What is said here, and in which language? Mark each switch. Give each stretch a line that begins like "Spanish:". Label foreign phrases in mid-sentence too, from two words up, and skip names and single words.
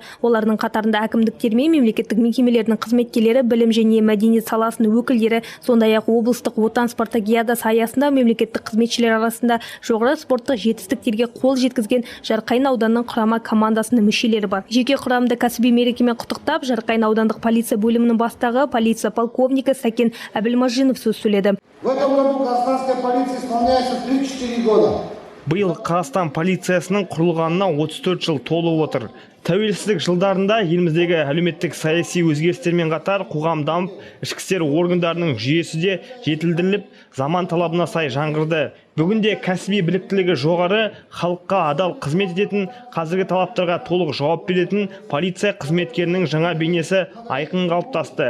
Kazakh: Олардың қатарында әкімдіктер мен мемлекеттік мекемелердің қызметкерлері, білім және мәдениет саласының өкілдері, сондай-ақ облыстық отан спартакиадасы аясында мемлекеттік қызметшілер арасында жоғары спорттық жетістіктерге қол жеткізген Жарқайың ауданының құрама командасының мүшелері бар. Жеке құрамды кәсіби мерекемен құттықтап, Жарқайың аудандық полиция бөлімінің бастығы полиция полковнигі Сәкен Әбілмажинов сөз сөйледі.
Russian: В этом году Казахстанская полиция исполняется 34 года.
Kazakh: Биыл Қазақстан полициясының құрылғанына 34 жыл толып отыр. Тәуелсіздік жылдарында еліміздегі әлеуметтік саяси өзгерістермен қатар қоғам дамып, ішкі істер органдарының жүйесі де жетілдіріліп, заман талабына сай жаңғырды. Бүгінде кәсіби біліктілігі жоғары, халыққа адал қызмет ететін, қазіргі талаптарға толық жауап беретін полиция қызметкерінің жаңа бейнесі айқын қалыптасты.